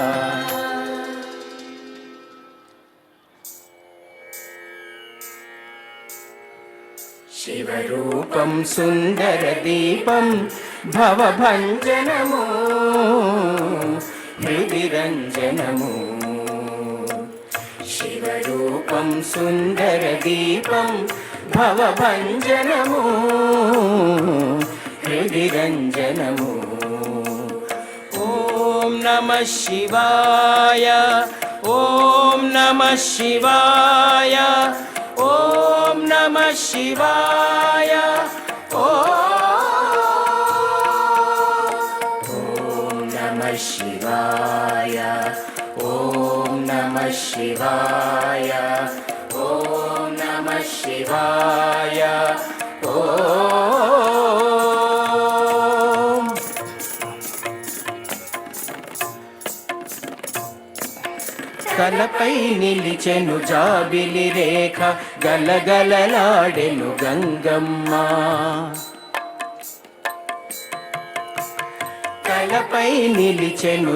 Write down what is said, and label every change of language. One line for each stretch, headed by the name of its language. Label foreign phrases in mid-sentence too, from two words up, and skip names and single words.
Telugu: శివరూపం సుందర దీపం భవభంజనము హృదిరంజనము. శివరూపం సుందర దీపం భవభంజనము హృదిరంజనము.
Sanskrit: ఓం नमः शिवाय ॐ नमः शिवाय ॐ नमः शिवाय ॐ नमः शिवाय ॐ नमः शिवाय ॐ नमः शिवाय
Telugu: ॐ తలపై నిలిచెను జాబిలి రేఖ గలగలలాడెను గంగమ్మ తలపై నిలిచెను